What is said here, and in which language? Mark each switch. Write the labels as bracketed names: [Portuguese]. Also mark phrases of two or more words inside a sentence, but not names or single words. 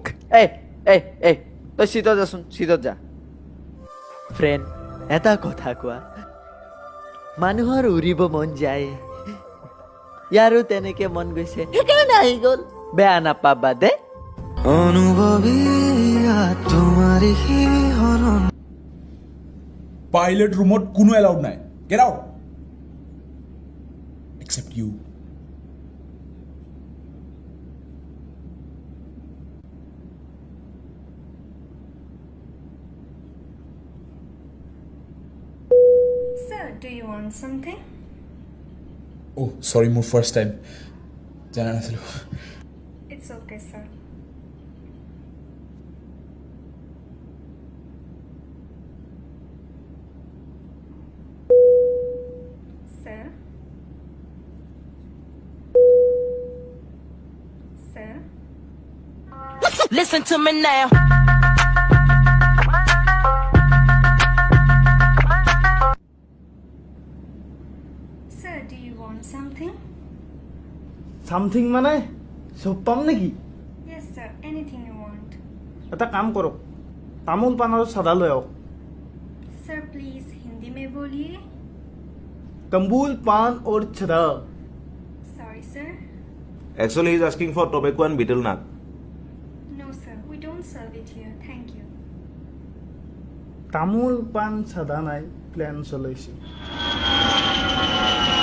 [Assamese] এই এই এই তই চিটত যাচোন চিটত যা ফ্ৰেণ্ড এটা কথা কোৱা মানুহৰ উৰিব মন যায় ইয়াৰো তেনেকে মন গৈছে সেইকাৰণে আহি গ'ল বেয়া নাপাবা দে পাইলট ৰুমত কোনো এলাউড নাই [English] get out except you Sir, do you want something? [Assamese] অ' চৰি মোৰ [English] first time [Assamese] জানা নাছিলোঁ [English] It's okay, sir. Sir? Sir? Listen to me now. Sir, do you want something? [Assamese] চামথিং মানে চব পাম নেকি [English] Yes, sir. Anything you want. [Assamese] এটা কাম কৰক তামোল পাণ আৰু চাদা লৈ আহক [English] Sir, please, Hindi [Hindi] में बोलिए. तंबूल पान और छदा [English] Sorry, sir. Actually, he's asking for tobacco and betel nut. No, sir. We don't serve it here. Thank you. [Assamese] তামোল পাণ চাদা নাই প্লেন চলাইছে